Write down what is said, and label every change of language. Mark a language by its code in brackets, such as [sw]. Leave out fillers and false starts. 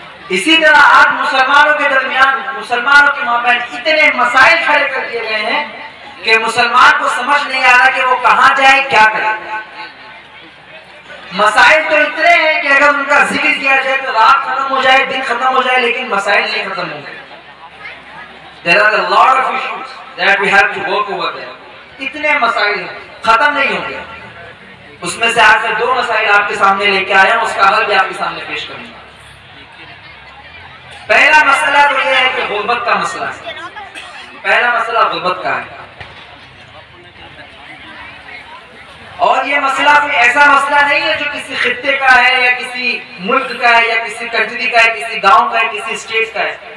[hi] इसी तरह आज मुसलमानों के दरमियान, मुसलमानों के माबैन इतने मसाइल खड़े कर दिए गए हैं कि मुसलमान को समझ नहीं आ रहा कि वो कहाँ जाए, क्या करे। मसाइल तो इतने हैं कि अगर उनका जिक्र किया जाए तो रात खत्म हो जाए, दिन खत्म हो जाए, लेकिन मसाइल नहीं खत्म होंगे। [en] There are a lot of issues that we have to work over there. [hi] इतने मसाइल खत्म नहीं होंगे। उसमें से आज मैं 2 मसाइल आपके सामने लेके आया हूं, उसका हल भी आपके सामने पेश करूंगा। पहला मसला तो यह है कि गुर्बत का मसला है। पहला मसला गुर्बत का है, और ये मसला कोई ऐसा मसला नहीं है जो किसी खित्ते का है या किसी मुल्क का है या किसी कंट्री का है, किसी गांव का है, किसी स्टेट का है।